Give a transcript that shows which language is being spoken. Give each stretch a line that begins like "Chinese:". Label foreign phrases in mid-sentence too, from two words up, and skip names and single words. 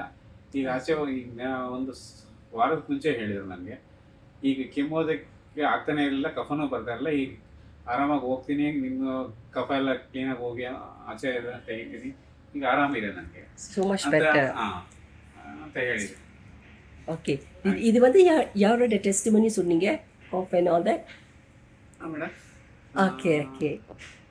Kannada: ಈಗ ಆಚೆ ಒಂದು ವಾರದ ಮುಂಚೆ ಹೇಳಿದ್ರು ನನಗೆ, ಈಗ ಕೆಮ್ಮೋದಕ್ಕೆ ಆಗ್ತಾನೆ ಇರಲಿಲ್ಲ, ಕಫನೂ ಬರ್ತಾ ಇರಲಿಲ್ಲ. ಈಗ ಆರಾಮಾಗಿ ಹೋಗ್ತೀನಿ, ನಿಮ್ಮ ಕಫ ಎಲ್ಲ ಕ್ಲೀನಾಗಿ ಹೋಗಿ ಆಚೆ ತೆಗಿತೀನಿ, ಈಗ ಆರಾಮಿದೆ ನನಗೆ ಅಂತ ಹೇಳಿದ್ರು.
Tamil: ஓகே, இது வந்து யாரோட டெஸ்டிமனி சொன்னீங்க?
English: off and all that.
Tamil: மேடம் ஓகே.